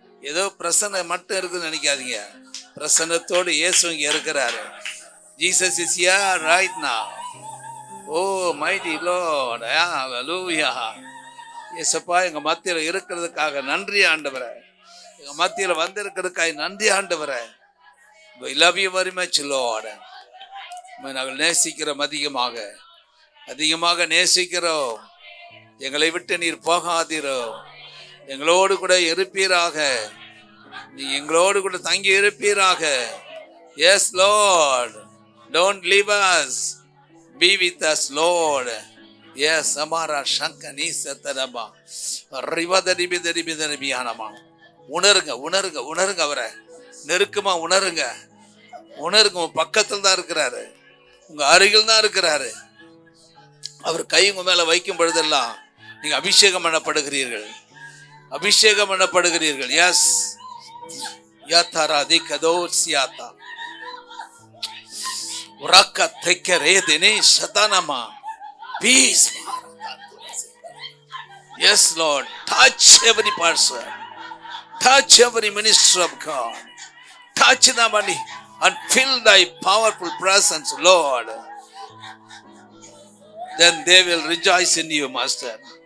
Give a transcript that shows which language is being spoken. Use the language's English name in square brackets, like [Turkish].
[Tamil] ஏதோ பிரசன்ன மட்டும் இருக்குன்னு நினைக்காதீங்க, பிரசன்னத்தோடு இயேசு இங்க இருக்கிறாரு. [English] Jesus is here right now. Oh mighty Lord, hallelujah. [Tamil] இயேசுப்பா எங்க மத்தியில இருக்கிறதுக்காக நன்றி ஆண்டவரே, எங்க மத்தியில வந்திருக்கிறதுக்காக நன்றி ஆண்டவரே. [English] We love you very much Lord. [Tamil] நாங்கள் நேசிக்கிறோம், அதிகமாக அதிகமாக நேசிக்கிறோம். எங்களை விட்டு நீர் போகாதீரோ, எங்களோடு கூட இருப்பீராக, நீ எங்களோடு கூட தங்கி இருப்பீராக. S Lord, [English] Don't leave us. Be with us, Lord. Yes, Amara Shankani Sataraba. Rivadaribidaribidaribiyanama. [Tamil] உணருங்க உணருங்க உணருங்க, அவரை நெருக்கமா உணருங்க. உணருங்க, உங்க பக்கத்தில் தான் இருக்கிறாரு, உங்க அருகில் தான் இருக்கிறாரு. அவர் கை உங்க மேல வைக்கும் பொழுதெல்லாம் நீங்க அபிஷேகம் பண்ணப்படுகிறீர்கள், அபிஷேகம் பண்ணப்படுகிறீர்கள். S யாத்தாரா திகதோசியாத்தா உரக்க தெக்கரே தினே சதானமா piece. [English] Yes, Lord, touch every person, touch every minister of God, touch them and feel thy powerful presence, Lord. Then they will rejoice in you, Master.